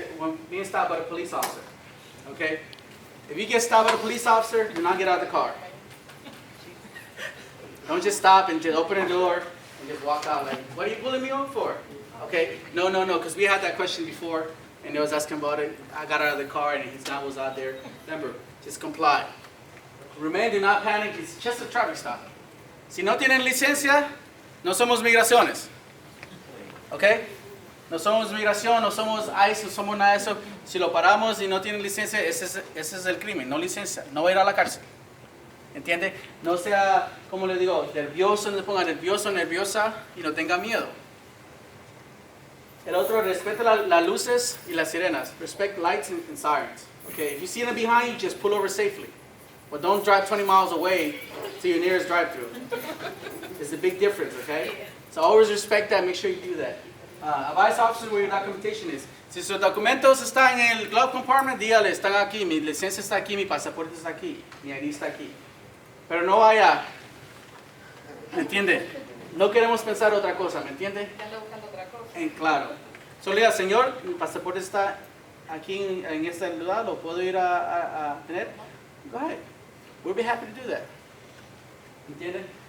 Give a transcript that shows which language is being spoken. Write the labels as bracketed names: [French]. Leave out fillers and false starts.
[English] when being stopped by a police officer. Okay? If you get stopped by a police officer, do not get out of the car. Don't just stop and just open the door and just walk out like, what are you pulling me over for? Okay? No, because we had that question before, and they was asking about it. I got out of the car and his guy was out there. Remember, just comply. Remain, do not panic. It's just a traffic stop. [Spanish] Si no tienen licencia, no somos migraciones. Okay? No somos migración, no somos ICE, no somos nada de eso. Si lo paramos y no tienen licencia, ese es el crimen, no licencia. No va a ir a la cárcel. ¿Entiende? No sea, como le digo, nervioso, no se ponga nervioso, nerviosa y no tenga miedo. El otro, respeta las luces y las sirenas. [English] Respect lights and sirens. Okay? If you see them behind you, just pull over safely. But don't drive 20 miles away to your nearest drive-thru. It's a big difference, okay? So always respect that, make sure you do that. Advise officers where your documentation is. [Spanish] Si sus documentos están en el glove compartment, dígale, están aquí, mi licencia está aquí, mi pasaporte está aquí, mi ID está aquí. Pero no vaya, ¿me entiende? No queremos pensar otra cosa, ¿me entiende? Claro. Solo diga, señor, mi pasaporte está aquí en este lugar, ¿lo puedo ir a tener? [English] Go ahead. We'll be happy to do that. [Spanish] ¿Entiende?